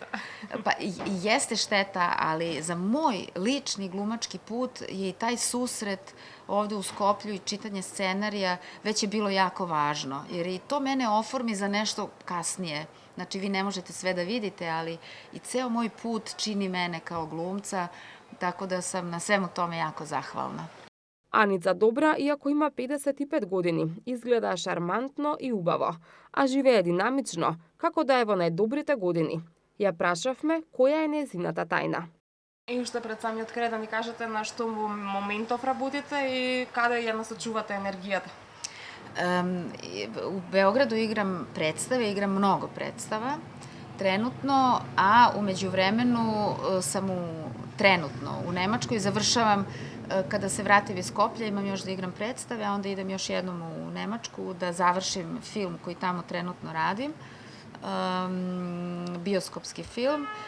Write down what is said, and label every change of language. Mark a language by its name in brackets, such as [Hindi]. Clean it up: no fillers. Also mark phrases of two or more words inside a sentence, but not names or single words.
[Serbian] Pa jeste šteta, ali za moj lični glumački put je i taj susret ovde u Skoplju i čitanje scenarija već je bilo jako važno, jer i to mene oformi za nešto kasnije. Znači, vi ne možete sve da vidite, ali i ceo moj put čini mene kao glumca, tako da sam na svemu tome jako zahvalna. [Macedonian] Аница Добра, иако има 55 години, изгледа шармантно и убаво, а живее динамично, како да е во најдобрите години. Ја прашавме која е незината тајна. И уште пред самиот крај да ни кажете на што моментов работите и каде ја насочувате енергијата? [Serbian] U Beogradu igram predstave, igram mnogo predstava trenutno, a u međuvremenu sam trenutno u Nemačkoj, završavam kada se vratim iz Skoplja, imam još da igram predstave, a onda idem još jednom u Nemačku da završim film koji tamo trenutno radim, bioskopski film.